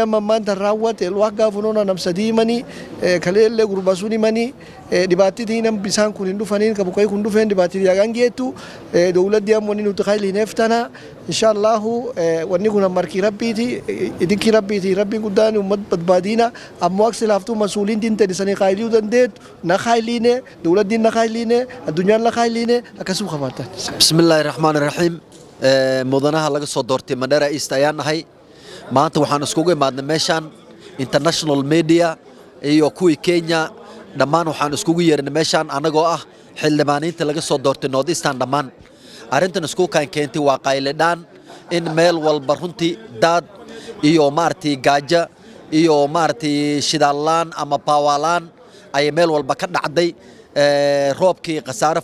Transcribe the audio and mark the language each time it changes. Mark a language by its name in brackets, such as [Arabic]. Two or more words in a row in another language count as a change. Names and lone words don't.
[Oromo] amma maanta raawwate elwaaq gaafunoona namsa diimanii kaleellee gurbaa sun himanii dhibaattii nam bisaan kun hin dhufaniin ka buqqee kun dhufeen dhibaattii yaagaan geettu dawladdi amma wanni nuti khayli neeftana inshaallahu wanni kun markii rabbiiti idinkii rabbiiti rabbiin guddaan ummat badbaadina ammoo aksi laaftuu masuuliin dinte disanii khayliyuu dandeetu na khayliine dawladdiin na khayliine addunyaan na khayliine akkasuma qabaatan [Arabic] بسم الله الرحمن الرحيم [Somali] mudanaha laga soo doortay Mandera East ayaan nahay maanta waxaan iskugu imaadnay meeshan [English] international media [Somali] iyo kuwii Kenya dhammaan waxaan iskugu yeernay meeshan anagoo ah xildhibaaniinta laga soo doortay North Eastern dhammaan arrintan isku keentay waa qayladaan in meel walba runtii daad iyo maartii gaaja iyo maartii shidaalaan ama paawalaan ay meel walba ka dhacday roobkii qasaare